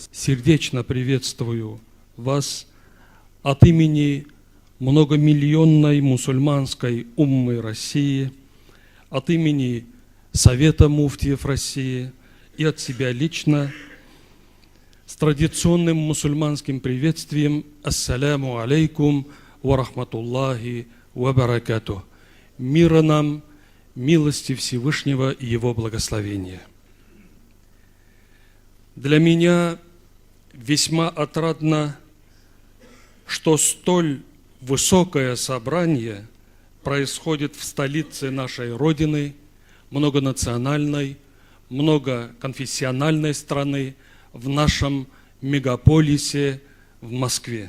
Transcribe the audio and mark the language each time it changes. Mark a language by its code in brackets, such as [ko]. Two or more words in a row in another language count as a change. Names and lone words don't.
[ru] Сердечно приветствую вас от имени многомиллионной мусульманской уммы России, от имени Совета муфтиев России и от себя лично с традиционным мусульманским приветствием [ar] «السلام عليكم ورحمة الله وبركاته». [ru] Мира нам, милости Всевышнего и Его благословения. Для меня весьма отрадно, что столь высокое собрание происходит в столице нашей Родины, многонациональной, многоконфессиональной страны, в нашем мегаполисе в Москве.